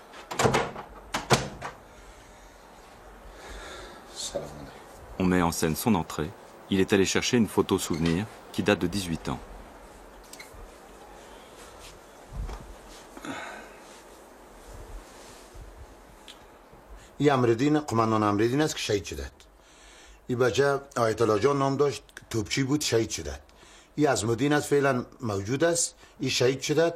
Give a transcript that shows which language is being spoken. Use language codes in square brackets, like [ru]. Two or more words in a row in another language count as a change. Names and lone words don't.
[fr] On met en scène son entrée. Il est allé chercher une photo souvenir qui date de 18 ans. [fa] این امردین قماندان امردین است که شهید شده. این بچه آیت الله جان نام داشت، توپچی بود، شهید شده. این عظمالدین است، فعلا موجود است، این شهید شده.